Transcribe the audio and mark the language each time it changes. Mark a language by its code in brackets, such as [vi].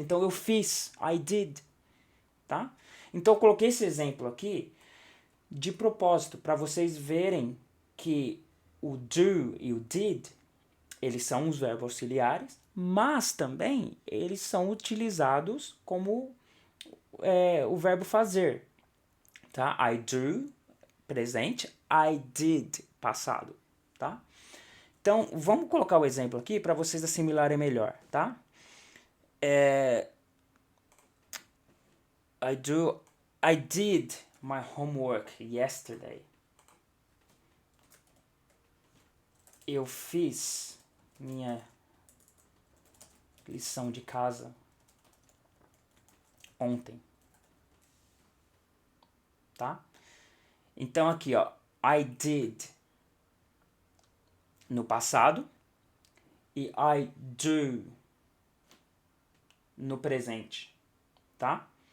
[pt] Então, eu fiz, [en] I did, [pt] tá? Então, eu coloquei esse exemplo aqui de propósito, para vocês verem que o do e o did, eles são os verbos auxiliares, mas também eles são utilizados como o verbo fazer. Tá? [en] I do, [pt] presente, [en] I did, [pt] passado. [en] Tá? [pt] Então, vamos colocar o exemplo aqui para vocês assimilarem melhor. Tá? [en] I did my homework yesterday. [pt] Eu fiz minha lição de casa ontem. Tá? Então aqui, ó, [en] I did [pt] no passado e [en] I do [pt] no presente, tá?